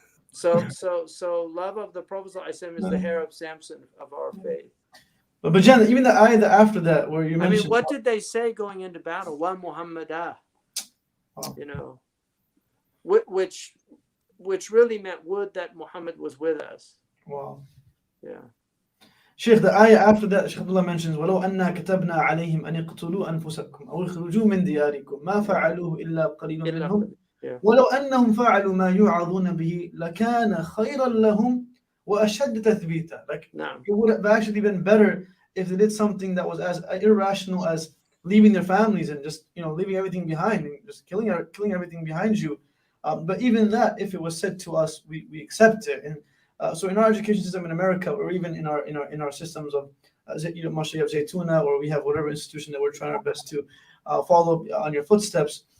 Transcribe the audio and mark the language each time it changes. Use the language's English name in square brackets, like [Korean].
[English] So love of the Prophet ﷺ is the hair of Samson of our faith. But Jan, even the ayah after that, where you mentioned, what did they say going into battle? Wa Muhammadah. You know, which really meant would that Muhammad was with us. Wow. Yeah. Sheikh, the ayah after that, Sheikh Abdullah mentions, [Arabic] وَلَوْ أَنَّا كَتَبْنَا عَلَيْهِمْ أَنِ اقْتُلُوا أَنفُسَكُمْ أَوْ اخْرُجُوا مِنْ دِيَارِكُمْ مَا فَعَلُوهُ إِلَّا قَلِيلٌ مِنْهُمْ وَلَوْ أَنَّهُمْ فَعَلُوا مَا يُوعَظُونَ بِهِ لَكَانَ خَيْرًا لَهُمْ وَأَشَدَّ تَثْبِيتًا. [English] Like, it would have actually been better if they did something that was as irrational as leaving their families and just, you know, leaving everything behind and just killing everything behind you. But even that, if it was said to us, we accept it. And so in our education system in America, or even in our systems of, you know, Masha, you have Zaytuna, or we have whatever institution that we're trying our best to follow on your footsteps.